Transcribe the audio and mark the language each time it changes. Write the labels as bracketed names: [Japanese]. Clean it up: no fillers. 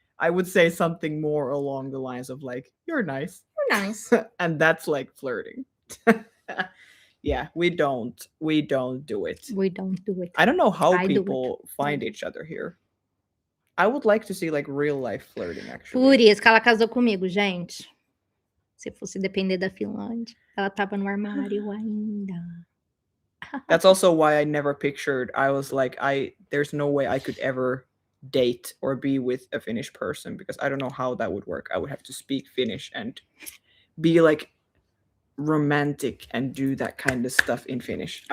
[English] I would say something more along the lines of like, you're nice. You're nice. And that's like flirting. Yeah, we don't do it. We don't do it. I don't know how I do it. people find each other here. I would like to see like real life flirting [Portuguese] Por [English] actually. [Portuguese] isso que ela casou comigo, gente. Se fosse depender da Finlândia, ela tava no armário ainda. [English] That's also why I never pictured. I was like, there's no way I could ever date or be with a Finnish person because I don't know how that would work. I would have to speak Finnish and be like romantic and do that kind of stuff in Finnish.